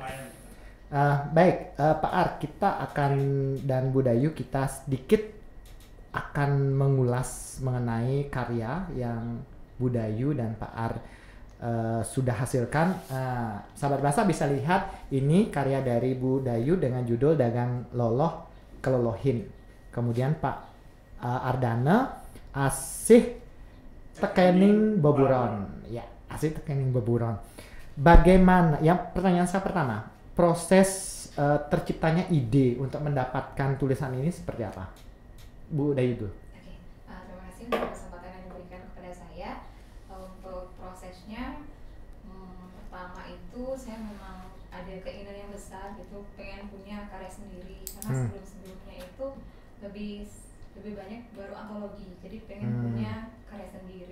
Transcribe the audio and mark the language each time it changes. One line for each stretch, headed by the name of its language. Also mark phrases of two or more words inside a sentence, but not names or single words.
Indonesian: Baik, Pak Ar, kita akan dan Bu Dayu kita sedikit akan mengulas mengenai karya yang Bu Dayu dan Pak Ar sudah hasilkan. Sahabat bahasa bisa lihat ini karya dari Bu Dayu dengan judul Dagang Loloh Kelolohin. Kemudian Pak Ardana Asih Tekening Boburon. Ya, Asih Tekening Boburon. Bagaimana? Yang pertanyaan saya pertama, proses terciptanya ide untuk mendapatkan tulisan ini seperti apa? Bu Dayu dulu. Oke. Terima kasih untuk kesempatan yang diberikan kepada saya. Untuk prosesnya, pertama itu saya memang ada keinginan yang besar gitu, pengen punya karya sendiri karena sebelumnya itu lebih banyak baru antologi, jadi pengen punya karya sendiri.